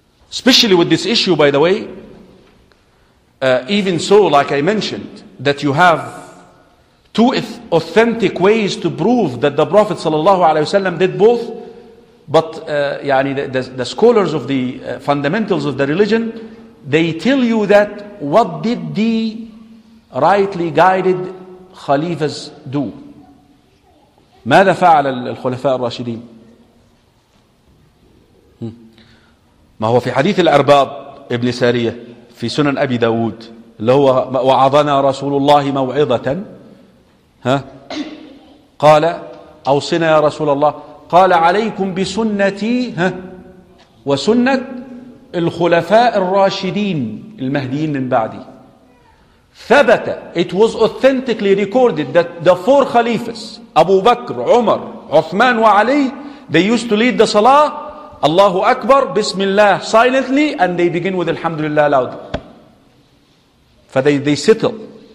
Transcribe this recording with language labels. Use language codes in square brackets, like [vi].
[en] Especially with this issue, by the way, even so, like I mentioned, that you have two authentic ways to prove that the Prophet ﷺ did both, but the scholars of the fundamentals of the religion, they tell you that what did the rightly guided khalifas do? [ar] ماذا فعل الخلفاء الراشدين؟ ما هو في حديث الأرباب ابن سارية في سنن أبي داود اللي هو وعظنا رسول الله موعظة ها قال أوصنا يا رسول الله قال عليكم بسنتي ها وسنة الخلفاء الراشدين المهديين من بعدي ثبت. [en] It was authentically recorded that the four خليفة أبو بكر عمر عثمان وعلي they used to lead the salah Allahu Akbar, Bismillah, silently, and they begin with Alhamdulillah loud. They settle.